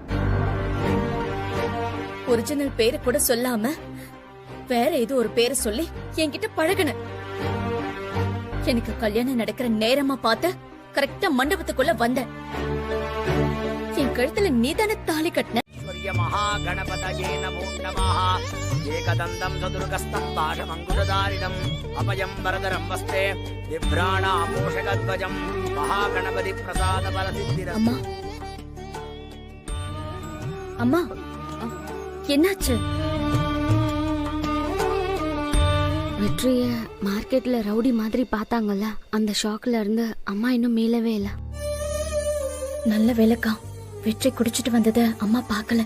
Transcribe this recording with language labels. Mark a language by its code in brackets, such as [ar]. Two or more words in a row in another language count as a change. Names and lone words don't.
[ta] ஒரிஜினல் பேரு கூட சொல்லாம வேற ஏதோ ஒரு பேரை சொல்லி என்கிட்ட பழகுன. எனக்கு கல்யாணம் நடக்கிற நேரமா பார்த்து கரெக்டா மண்டபத்துக்குள்ள வந்த. என் கழுத்துல நீதானே தாலி கட்டின. [sa] महागणपतये नमो नमः एकदन्तं चतुर्गस्तं पाशमङ्कुशधारिणम् अभयं वरदरं वस्ते बिभ्राणामोषगध्वजं महागणपति प्रसादबलसिद्धिरस्तु. [ta] அம்மா, அம்மா, என்னாச்சு? வெற்றிய மார்க்கெட்ல ரவுடி மாதிரி பார்த்தாங்கல்ல, அந்த ஷாக்ல இருந்து அம்மா இன்னும் மீளவே இல்ல. நல்ல வேலைக்கா வெற்றி குடிச்சிட்டு வந்தத அம்மா பார்க்கல.